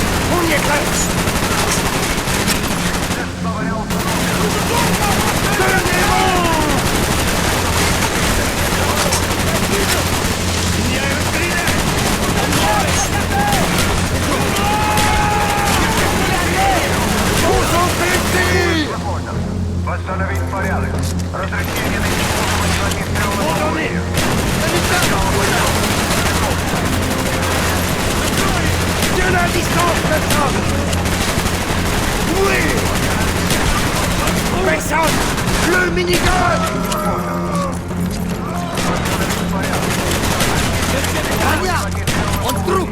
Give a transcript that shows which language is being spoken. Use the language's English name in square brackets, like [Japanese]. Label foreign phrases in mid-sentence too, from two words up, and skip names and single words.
[French] On y est presque! Tenez-vous! Concentrez-vous! [Russian] Восстановить порядок. Разрешение на использование [French] Tiens la distance, Mason! Oui! Mason! Le minigun! On trouve!